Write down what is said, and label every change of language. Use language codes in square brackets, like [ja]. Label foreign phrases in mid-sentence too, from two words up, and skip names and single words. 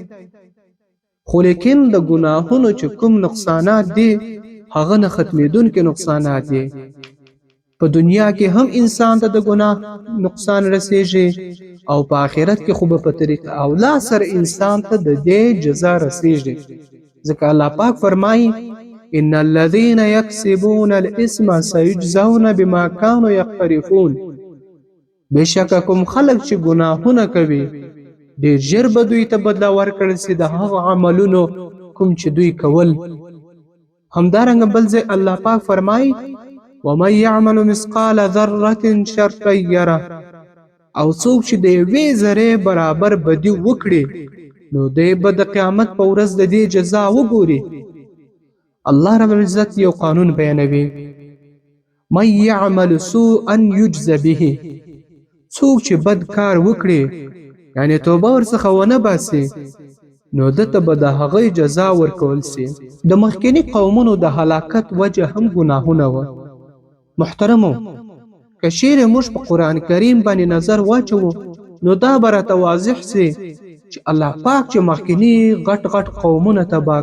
[ps] خو لیکن د ګناهونو چې کوم نقصانات دي هغه نه ختمېدونکي نقصانات دي په دنیا کې هم انسان ته د ګناه نقصان رسیږي او په آخرت کې خو به په طریقه اولا سره انسان ته د دې جزا رسیږي ځکه الله پاک فرمایي [ar] ان الذين يكسبون الاسم سيجزون بما كانوا يقترفون [ps] بشکه کوم خلک چې ګناهونه کوي ډېر ژر به دوی ته بدله ورکړل سي د هغه عملونو کوم چې دوی کول همدارنګه بل ځای الله پاک فرمایي [ar] ومن يعمل مثقال ذره شرا يره [ps] او څوک چې د یوې ذرې برابر بدي وکړي نو دی به د قیامت په ورځ د دې جزا وګوري الله [ar] رب العزت [ps] یو قانون بیانوي [ar] من يعمل سوءا يجز به [ps] څوک چې بد کار وکړي یعنی توبه ورڅخه ونه باسي نو دته به د هغې جزا ورکول سي د مخکینی قومونو د هلاکت وجه هم ګناهونه وه محترمو که چیرې موږ په قرآن کریم باندې نظر واچوو نو دا به راته واضح سي چې الله پاک چې مخکینی غټ غټ قومونه تباه